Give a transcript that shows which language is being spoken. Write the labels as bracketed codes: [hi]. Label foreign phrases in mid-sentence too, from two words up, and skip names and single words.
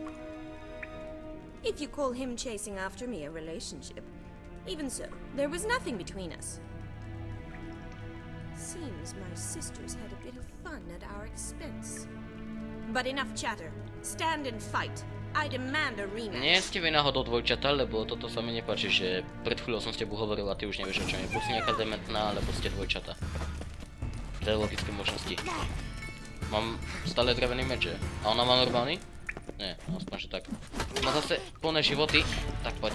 [en] If you call him chasing after me a relationship. Even so, there was nothing between us. Seems my sisters had a bit of fun at our expense. But enough chatter. Stand and fight. I demand a rematch. [sk] Nie ste vy náhodou dvojčata, lebo toto sa mi nepáči, že pred chvíľou som s tebou hovoril a ty už nevieš o čom je. Buď si nejaká dementná, alebo ste dvojčata. To je logické možnosti. Mám stále drevený meč, že? A ona má normálny? Nie, aspoň že tak. Má zase plné životy, tak poď.